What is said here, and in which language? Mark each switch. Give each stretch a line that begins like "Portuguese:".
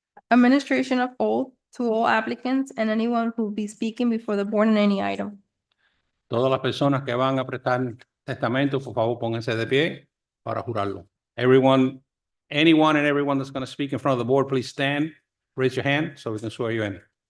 English: Administration of oath to all applicants and anyone who will be speaking before the board on any item.
Spanish: Todas las personas que van a prestar testamento, por favor, pónganse de pie para jurarlo.
English: Everyone, anyone and everyone that's going to speak in front of the board, please stand, raise your hand so we can swear you in.